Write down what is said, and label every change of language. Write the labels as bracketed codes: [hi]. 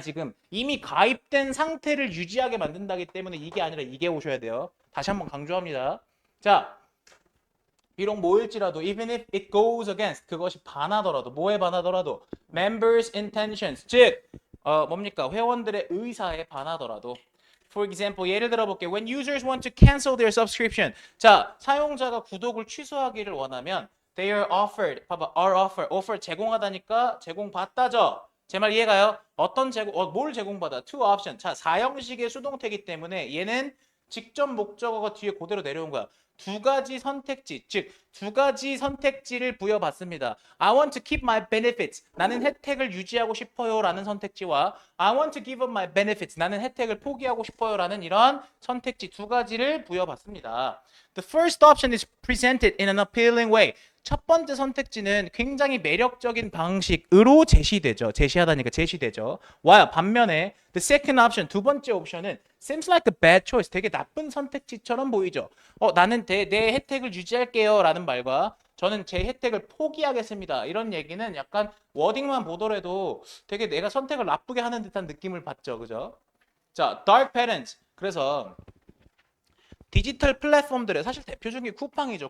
[ko] 지금 이미 가입된 상태를 유지하게 만든다기 때문에 이게 아니라 이게 오셔야 돼요. 다시 한번 강조합니다. 자, 비록 뭐일지라도 [en] even if it goes against [ko] 그것이 반하더라도 뭐에 반하더라도 [en] members intentions [ko] 즉 뭡니까 회원들의 의사에 반하더라도 [en] for example [ko] 예를 들어 볼게요. [en] when users want to cancel their subscription [ko] 자 사용자가 구독을 취소하기를 원하면 [en] they are offered [ko] 봐봐 [en] are offer [ko] 제공하다니까 제공받다죠. 제 말 이해가요? 어떤 뭘 제공받아? [en] two option [ko] 자 4형식의 수동태이기 때문에 얘는 직접 목적어가 뒤에 그대로 내려온 거야. 두 가지 선택지, 즉 두 가지 선택지를 부여받습니다. [en] I want to keep my benefits. [ko] 나는 혜택을 유지하고 싶어요 라는 선택지와 [en] I want to give up my benefits. [ko] 나는 혜택을 포기하고 싶어요 라는 이런 선택지 두 가지를 부여받습니다. [en] The first option is presented in an appealing way. [ko] 첫 번째 선택지는 굉장히 매력적인 방식으로 제시하다니까 제시되죠. 와요. 반면에 [en] the second option, [ko] 두 번째 옵션은 [en] seems like a bad choice. [ko] 되게 나쁜 선택지처럼 보이죠. 나는 내 혜택을 유지할게요 라는 말과 저는 제 혜택을 포기하겠습니다. 이런 얘기는 약간 워딩만 보더라도 되게 내가 선택을 나쁘게 하는 듯한 느낌을 받죠. 그죠? 자, dark patterns. 그래서 디지털 플랫폼들의 사실 대표적인 게 쿠팡이죠.